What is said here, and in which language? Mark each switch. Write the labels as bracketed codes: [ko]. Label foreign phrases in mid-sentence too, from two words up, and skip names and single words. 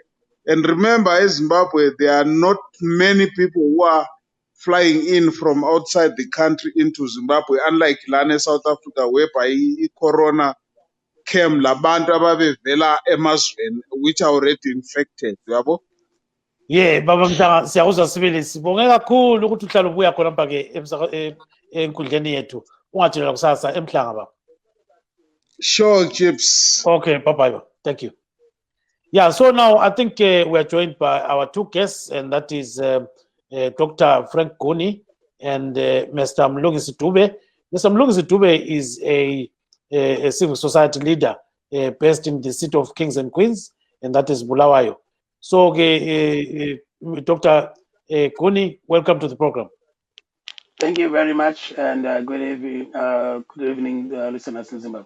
[en] And remember, eZimbabwe, there are not many people who are flying in from outside the country into Zimbabwe, unlike lana South Africa, whereby corona came [nd] labantu ababevela emazweni [en] which are already infected, [nd] yabo? Yeah, baba Mhlanga siyakuzwa sibili. Sibonge kakhulu ukuthi uhlala ubuya khona mpa ke enkundleni yethu. Ungathelela kusasa eMhlanga baba. [en] Sure, Gibbs. Okay, bye-bye. Thank you. Yeah, so now I think we are joined by our two guests, and that is Dr. Frenk Guni and Mr. Mlungisi Dube. Mr. Mlungisi Dube is a civil society leader based in the city of Kings and Queens, and that is Bulawayo. So, Dr. Guni, welcome to the program. Thank you very much, and good evening, listeners in Zimbabwe.